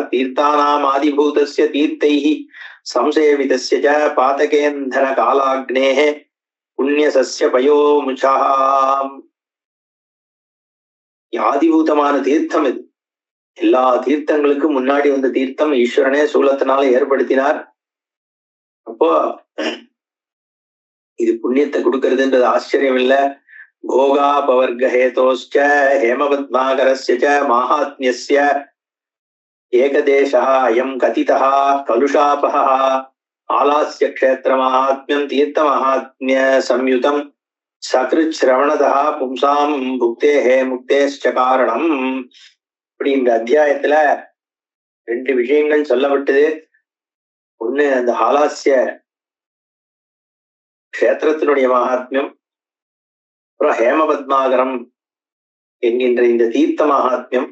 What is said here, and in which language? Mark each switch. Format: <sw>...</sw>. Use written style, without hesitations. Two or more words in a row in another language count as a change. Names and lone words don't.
<sa>तीर्थानाम् आदिभूतस्य तीर्थैः संसेवितस्य पातकेन्धन कालाग्नेः पुण्य सस्य पयोमुचाम्.</sa> <ta>ஆதிபூதமான தீர்த்தம் இது. எல்லா தீர்த்தங்களுக்கும் முன்னாடி வந்த தீர்த்தம் ஈஸ்வரனே சூலத்தினால ஏற்படுத்தினார். அப்போ இது புண்ணியத்தை கொடுக்கறதுன்றது ஆச்சரியம் இல்ல.</ta> <sa>भोगापवर्गहेतोश्च हेमपद्माकरस्य च माहात्म्यस्य एकदेशः अयं कथितः कलुषापः आलास्य क्षेत्रमाहात्म्यं तीर्थमाहात्म्य संयुतं सकृच्छ्रवणतः पुंसां भुक्तेः मुक्तेश्च कारणम्.</sa> <ta>இப்படி இந்த அத்தியாயத்துல 2 விஷயங்கள் சொல்லப்பட்டது. ஒண்ணு அந்த ஆலாசிய க்ஷேத்திரத்தினுடைய மகாத்மியம், அப்புறம் ஹேமபத்மாகரம் என்கின்ற இந்த தீர்த்த மகாத்மியம்.</ta>